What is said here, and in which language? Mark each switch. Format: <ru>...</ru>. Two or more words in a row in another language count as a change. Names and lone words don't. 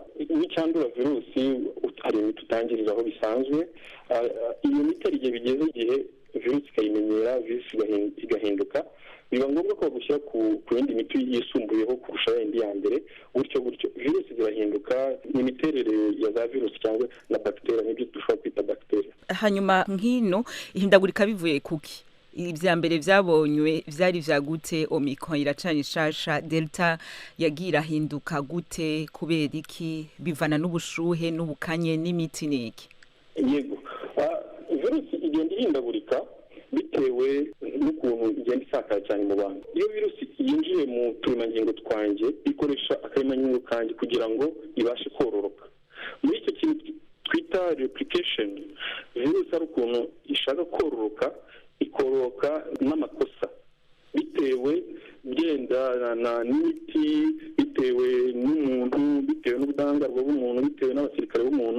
<rw>N'icyandura virusi hari imiti utangiriraho bisanzwe, iyo miti igihe bigeze igihe virusi ikayimenyera, virusi igahinduka, biba ngombwa ko bagushyira ku yindi miti yisumbuyeho kurusha yindi ya mbere, gutyo virusi zirahinduka, n'imiterere ya za virusi cyangwa na bagiteri n'ibyo dushobora kwita bagiteri.</rw> <rn>Hanyuma nk'ino ihindagurika bivuye kuki? Ibya mbere byabonywe vyari vya gute? Omicron iracanye shasha, Delta yagira hinduka gute, kubera iki? Bivana n'ubushuhe n'ubukanye n'imiti niki?</rn> <rw>Yego, virusi igenda ihindagurika bitewe n'ukuntu igenda isakara cyane mu bantu. Iyo virusi yinjiye mu turemangingo twanjye ikoresha akaremangingo kanjye kugira ngo ibashe kororoka. Muri icyo kintu twita replication, virusi ari ukuntu ishaka kororoka, ikororoka n'amakosa bitewe byendana n'imiti, bitewe n'umuntu, bitewe n'ubudahangarwa bw'umuntu, bitewe n'abasirikare b'umuntu.</rw>